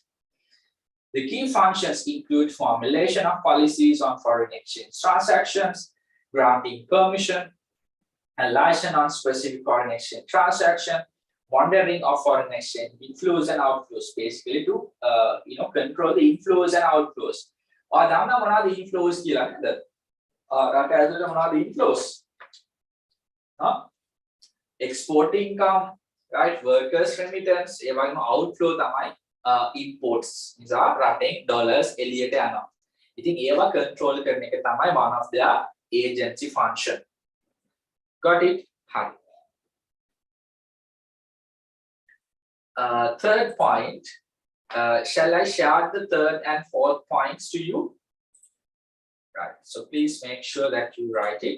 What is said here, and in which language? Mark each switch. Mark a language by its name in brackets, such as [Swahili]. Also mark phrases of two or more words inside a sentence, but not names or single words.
[English] The key functions include formulation of policies on foreign exchange transactions, granting permission and license on specific foreign exchange transaction, monitoring of foreign exchange inflows and outflows, basically to control the inflows and outflows. [Sinhala] Or දන්නා මොනවාද inflows කියලා නේද? රට ඇතුළේ මොනවාද inflows? [English] Export income, right? Workers remittance, [Sinhala] ඒ වගේම outflow තමයි imports. නිසා රටෙන් dollars එළියට යනවා. ඉතින් ඒවා control කරන එක තමයි [English] one of their agency function. Got it? Hi. Third point. Shall I share the third and fourth points to you? Right. So please make sure that you write it.